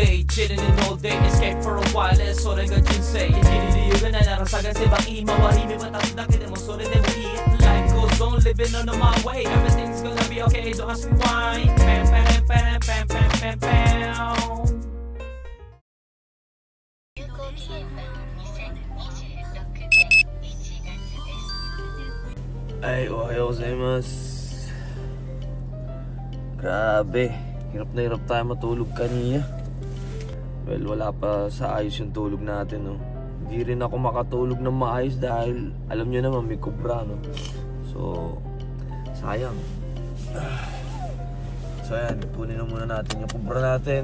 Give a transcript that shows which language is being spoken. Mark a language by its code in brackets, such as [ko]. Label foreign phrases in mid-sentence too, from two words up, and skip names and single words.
[en] chilling in all day, escape for a while, [ja] それが人生生きる理由がないなら探せば今は日々渡すだけでもそれでもいい [en] Life goes on, living on my way, everything's gonna be okay, don't ask me why. Pam pam pam pam pam pam pam. Ay, [ja] おはようございます. [tl] Grabe, hirap na hirap tayo matulog kanina. Well, wala pa sa ayos yung tulog natin, no. Hindi rin ako makatulog ng maayos dahil alam nyo naman may kubra, no. So, sayang. So ayan, kunin na muna natin yung kubra natin.